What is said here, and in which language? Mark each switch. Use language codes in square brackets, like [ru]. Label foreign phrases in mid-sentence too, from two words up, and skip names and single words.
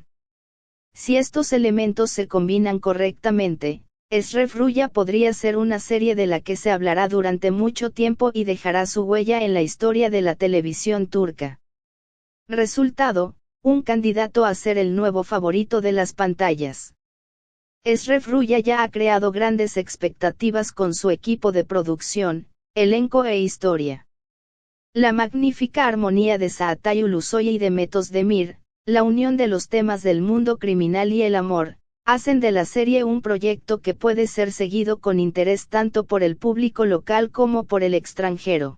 [es] Si estos elementos se combinan correctamente, Eşref Rüya podría ser una serie de la que se hablará durante mucho tiempo y dejará su huella en la historia de la televisión turca. Resultado, un candidato a ser el nuevo favorito de las pantallas. Eşref Rüya ya ha creado grandes expectativas con su equipo de producción, elenco e historia. La magnífica armonía de Çağatay Ulusoy y Demet Özdemir, la unión de los temas del mundo criminal y el amor, hacen de la serie un proyecto que puede ser seguido con interés tanto por el público local como por el extranjero.